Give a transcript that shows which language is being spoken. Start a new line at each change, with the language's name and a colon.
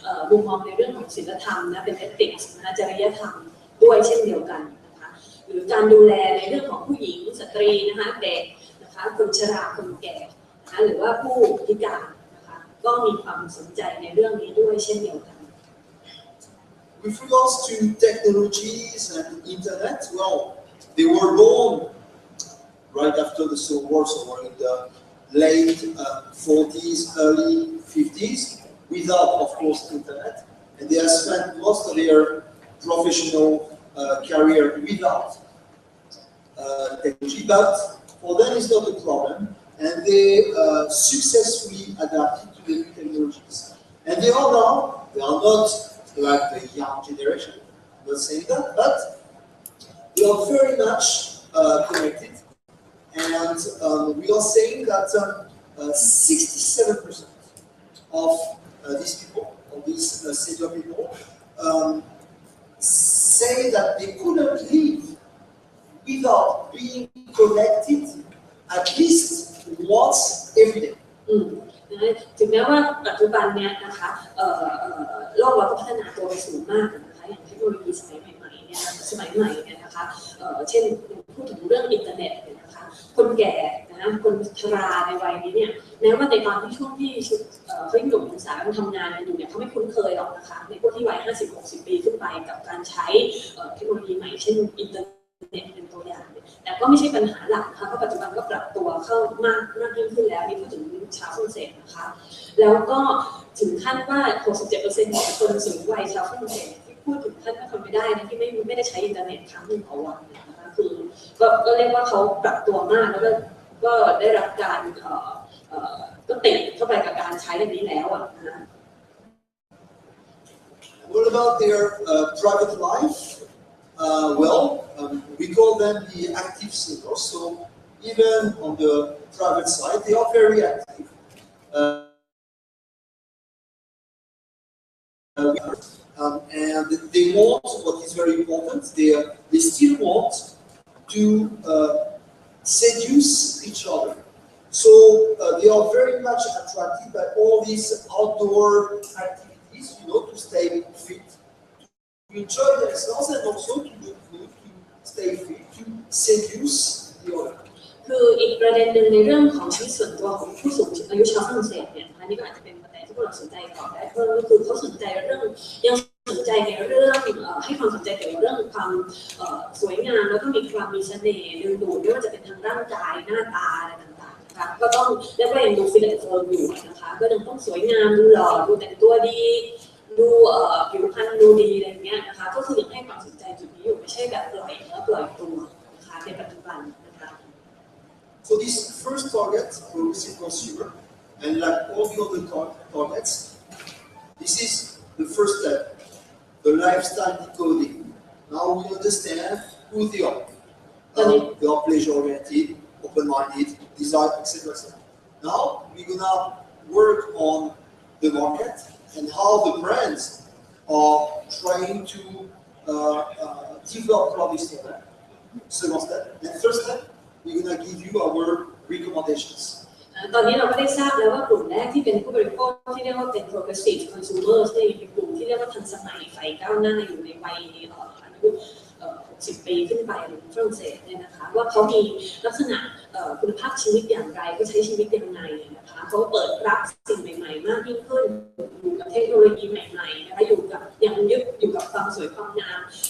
Thai: มุมมองในเรื่องของศีลธรรมนะเป็น ethics นะจริยธรรมด้วยเช่นเดียวกันนะคะหรือการดูแลในเรื่องของผู้หญิงสตรีนะคะเด็กนะคะคนชราคนแก่นะคะหรือว่าผู้พิการนะคะก็มีความสนใจในเรื่องนี้ด้วยเช่นเดียวกัน
English: With regards to technologies and internet, well, they were born right after the Civil War, so in the late 40s, early 50s, without, of course, internet, and they have spent most of their professional career without technology, but for them it's not a problem, and they successfully adapted to the new technologies. And they are now, they are not like the young generation, I'm not saying that, but they are very much connected. And we are saying that 67% of these people, of these senior people, say that they couldn't live without being connected at least once every day.
Thai: ถึงแม้ว่าปัจจุบันเนี้ยนะคะโลกเราก็พัฒนาตัวไปสูงมากนะคะอย่างเทคโนโลยีสมัยใหม่เนี่ยสมัยใหม่เนี่ยนะคะเช่นพูดถึงเรื่องอินเทอร์เน็ตเนี่ยนะคะคนแก่นะคนชราในวัยนี้เนี่ยแม้ว่าในตอนที่ช่วงที่ เขายังหนุ่มสาวทำงานอยู่เนี่ยเขาไม่คุ้นเคยหรอกนะคะในพวกที่วัย50-60 ปีขึ้นไปกับการใช้เทคโนโลยีใหม่เช่นอินเทอร์เน็ตเป็นตัวอย่างแต่ก็ไม่ใช่ปัญหาหลักนะคะเพราะปัจจุบันก็ปรับตัวเข้ามากยิ่งขึ้นแล้วนี่พูดถึงชาวฝรั่งเศสนะคะแล้วก็ถึงขั้นว่า 67% ข องคนสูงวัยชาวฝรั่งเศสที่พูดถึงขั้นว่าทำไม่ได้นะที่ไม่ได้ใช้อินเทอร์เน็ตครั้งหนึ่งต่อวันนะคะคือก็เรียกว่าเขาปรับตัวมากแล้วก็ได้รับการก็ติดเข้าไปกับการใช้แบบนี้แล้วอ่ะนะ
English: What about their private life? Well, we call them the active singles. So even on the private side, they are very active. And they want, what is very important, they still want to seduce each other. So they are very much attracted by all these outdoor activities, you know, to stay fit, to enjoy themselves, and also to look good, to stay fit, to seduce the other.
Thai: คืออีกประเด็นหนึ่งในเรื่องของชีวิตส่วนตัวของผู้สูงอายุชาวฝรั่งเศสเนี่ยอันนี้ก็อาจจะเป็นประเด็นที่พวกเราสนใจต่อได้เพิ่มก็คือเขาสนใจเรื่องยังสนใจในเรื่องให้ความสนใจเกี่ยวกับเรื่องความสวยงามแล้วก็มีความมีเสน่ห์ดึงดูดไม่ว่าจะเป็นทางร่างกายหน้าตาอะไรต่างๆนะคะก็ต้องแล้วก็ยังดู
English: ฟิตแอนด์เฟิร์ม
Thai: อยู่นะคะก็ยังต้องสวยงามดูหล่อดูแต่งตัวดีดูผิวพรรณดูดีอะไรอย่างเงี้ยนะคะก็คือยังให้ความสนใจจุดนี้อยู่ไม่ใช่แบบปล่อยเนื้อปล่อยตัวนะคะในปัจจุบันนะคะ
English: So this first target, progressive consumer, and like all the other targets, this is the first step, the lifestyle decoding. Now we understand who they are. They are pleasure-oriented, open-minded, desire, etc. Now we're gonna work on the market and how the brands are trying to develop products for them. Second step, and third step, we're gonna give you our recommendations.
Thai: ตอนนี้เราก็ได้ทราบแล้วว่ากลุ่มแรกที่เป็นผู้บริโภคที่เรียกว่าเป็น
English: progressive consumers
Thai: เนี่ยเป็นกลุ่มที่เรียกว่าทันสมัยใฝ่ก้าวหน้าอยู่ในวัยอายุ60 ปีขึ้นไปในฝรั่งเศสเนี่ยนะคะว่าเขามีลักษณะคุณภาพชีวิตอย่างไรเขาใช้ชีวิตยังไงนะคะเขาเปิดรับสิ่งใหม่ๆมากยิ่งขึ้นอยู่กับเทคโนโลยีใหม่ๆนะคะอยู่กับยังยึดอยู่กับความสวยความงาม